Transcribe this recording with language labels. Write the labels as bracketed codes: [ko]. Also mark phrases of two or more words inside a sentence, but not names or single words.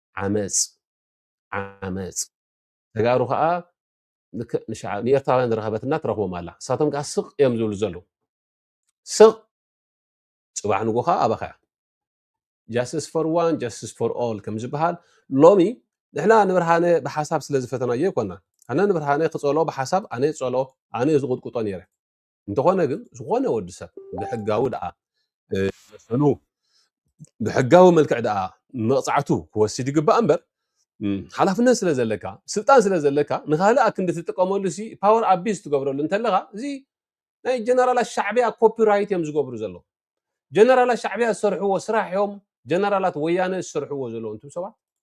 [ti] ዓመፅ ተጋሩ ከዓ ንኤርትራውያን ዝረኸበትና ትረኽቦም ኣላ እሳቶም ከዓ ስቕ እዮም ዝብሉ ዘለዉ ስቕ ፅባሕ ንጎኻ ኣባኸያ [en] justice for one justice for [ti] all ከም ዝበሃል ሎሚ ንሕና ንብርሃነ ብሓሳብ ስለ ዝፈተናዮ ይኮና ኣነ ንብርሃነ ክፀልኦ ብሓሳብ ኣነ ፀልኦ ኣነ ዝቁጥቁጦ ነይረ እንተኾነ ግን ዝኾነ ወዲ ሰብ ብሕጋዊ ደኣ መስሉ ብሕጋዊ መልክዕ ደኣ መቕፃዕቱ ክወስድ ይግባእ እምበር ሓላፍነት ስለ ዘለካ ስልጣን ስለ ዘለካ ንኻልእ ክንዲ ትጥቀመሉ ሲ [en] power abuse [ti] ትገብረሉ እንተለኻ እዚ ናይ ጀነራላት ሻዕብያ ኮፒራይት እዮም ዝገብሩ ዘለዉ ጀነራላት ሻዕብያ ዝሰርሕዎ ስራሕ እዮም ጀነራላት ወያነ ዝሰርሕዎ ዘለዉ እንትም ሰባት